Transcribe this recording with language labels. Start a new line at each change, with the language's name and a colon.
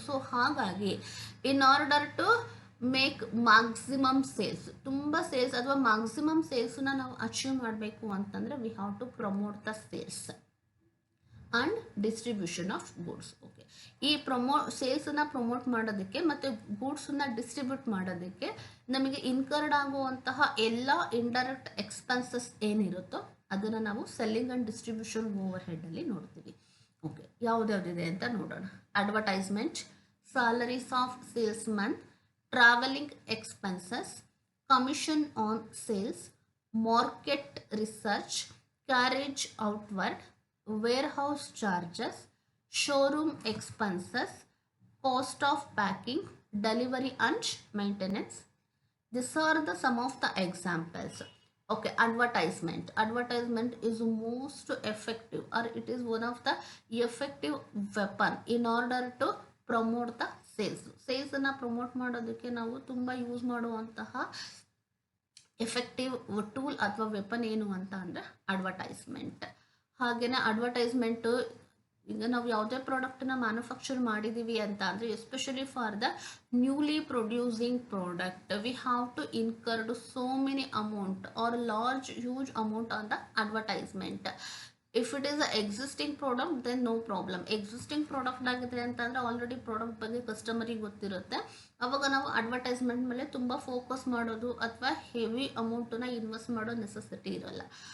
Kannada: So ಹಾಗಾಗಿ in order to make maximum sales, ತುಂಬ sales ಅಥವಾ ಮ್ಯಾಕ್ಸಿಮಮ್ ಸೇಲ್ಸನ್ನ ನಾವು ಅಚೀವ್ ಮಾಡಬೇಕು ಅಂತಂದರೆ
English: We have to promote the sales and distribution of goods.
Kannada: Okay, ಈ ಸೇಲ್ಸನ್ನು ಪ್ರಮೋಟ್ ಮಾಡೋದಕ್ಕೆ ಮತ್ತು ಗೂಡ್ಸನ್ನು ಡಿಸ್ಟ್ರಿಬ್ಯೂಟ್ ಮಾಡೋದಕ್ಕೆ ನಮಗೆ ಇನ್ಕರ್ಡ್ ಆಗುವಂತಹ ಎಲ್ಲ ಇಂಡೈರೆಕ್ಟ್ ಎಕ್ಸ್ಪೆನ್ಸಸ್ ಏನಿರುತ್ತೋ ಅದನ್ನು ನಾವು ಸೆಲ್ಲಿಂಗ್ ಆ್ಯಂಡ್ ಡಿಸ್ಟ್ರಿಬ್ಯೂಷನ್ ಓವರ್ ಹೆಡ್ಡಲ್ಲಿ ನೋಡ್ತೀವಿ. ಓಕೆ, ಯಾವುದ್ಯಾವುದಿದೆ ಅಂತ ನೋಡೋಣ.
English: Advertisement, salaries of salesman, traveling expenses, commission on sales, market research, carriage outward, warehouse charges, showroom expenses, cost of packing, delivery and maintenance. These are the some of the examples. Okay, advertisement is most effective, or it is one of the effective weapon in order to promote the
Kannada: sales ಅನ್ನ promote ಮಾಡೋದಕ್ಕೆ ನಾವು ತುಂಬ use ಮಾಡುವಂತಹ effective tool ಅಥವಾ weapon ಏನು ಅಂತ ಅಂದರೆ advertisement. ಹಾಗೆಯೇ ಅಡ್ವರ್ಟೈಸ್ಮೆಂಟು ಈಗ ನಾವು ಯಾವುದೇ ಪ್ರಾಡಕ್ಟನ್ನ ಮ್ಯಾನುಫ್ಯಾಕ್ಚರ್ ಮಾಡಿದ್ದೀವಿ ಅಂತ ಅಂದರೆ
English: Especially for the newly producing product we have to incurred so many amount or large huge amount on the advertisement. If it is a existing product then no problem.
Kannada: Existing product ಆಗಿದೆ ಅಂತಂದರೆ already product ಬಗ್ಗೆ ಕಸ್ಟಮರಿಗೆ ಗೊತ್ತಿರುತ್ತೆ, ಅವಾಗ ನಾವು advertisement ಮೇಲೆ ತುಂಬ focus ಮಾಡೋದು ಅಥವಾ ಹೆವಿ ಅಮೌಂಟನ್ನ ಇನ್ವೆಸ್ಟ್ ಮಾಡೋ ನೆಸೆಸಿಟಿ ಇರೋಲ್ಲ.